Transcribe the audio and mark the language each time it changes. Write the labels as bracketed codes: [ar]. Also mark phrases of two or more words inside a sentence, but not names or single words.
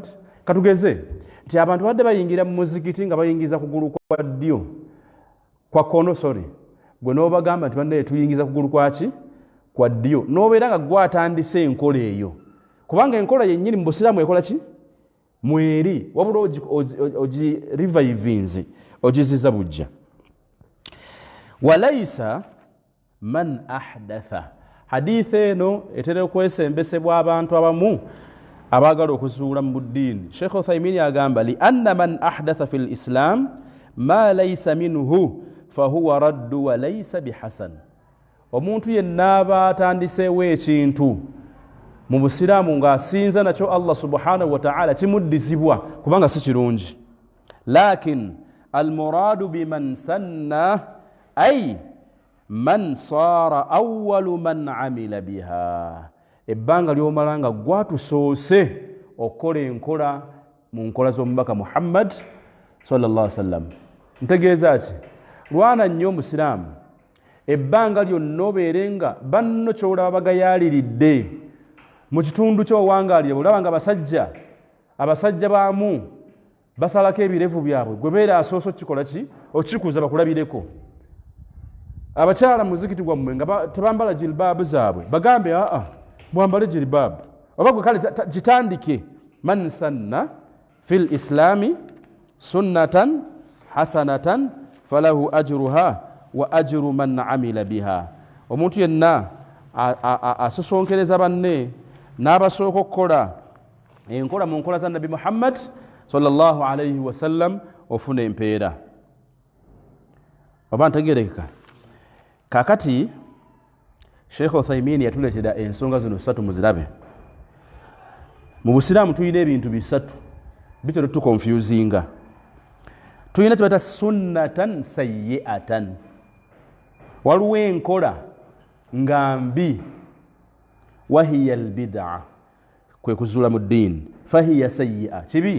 [lg] Katugeze nti abantu badde bayingira mu muzikiti nga bayingiza kugulu kwa ddyo kwa kono, gwe n'obagamba nti banne tuyingiza kugulu kwaki kwa ddyo, n'obeera nga gwatandise enkola eyo, kubanga enkola yennyini mu Busiraamu ekola ki? Mweri, wabula ogi revivinze, ogiziza bujja. [ar] وليس من أحدث, [lg] hadith eno etera okwesembesebwa abantu abamu abaagala okuzuula mu ddiini. [ar] Sheikh Uthaymin agamba لأن من أحدث في الإسلام ما ليس منه فهو رد وليس بحسن. [lg] Omuntu yenna aba atandiseewo ekintu mu Busiraamu ng'asinza nakyo Allah [ar] سبحانه وتعالى [lg] kimuddizibwa kubanga si kirungi. [ar] لكن المراد بمن سن أي من صار أول من عمل بها, [lg] ebbanga ly'omala nga gwatusoose okukola enkola mu nkola z'omubaka Muhammad [ar] صلى الله عليه وسلم. [lg] Ntegeeza ki? Lwana nnyo Omusiraamu ebbanga lyonna obeere nga banno ky'olaba bagayaaliridde mu kitundu ky'owangaalire, olaba nga abasajja baamu basalako ebirevu byabwe, gwe beera asoose okikola ki? Okikuza bakulabireko. Abakyala mu muzikiti gwammwe nga tebambala jilbaabu zaabwe, bagambe mwambale jilbaabu, oba gwe kale gitandike. [ar] من سن في الإسلام سنة حسنة فله أجرها وأجر من عمل بها. [lg] Omuntu yenna asosonkereza banne n'abasooka okukola enkola mu nkola za Nabi Muhammad [ar] صلى الله عليه وسلم [lg] ofuna empeera. Oba ntegerekeka? Kakati Sheikh Uthaymin yatuleetera ensonga zino 3 muzirabe. Mu Busiraamu tuyina ebintu 3 bitera tukonfusinga. Tuyina kyebata [ar] سنة سيئة, [lg] waliwo enkola nga mbi, [ar] وهي البدعة, [lg] kwe kuzuula mu ddiini, [ar] فهي سيئة, [lg] kibi.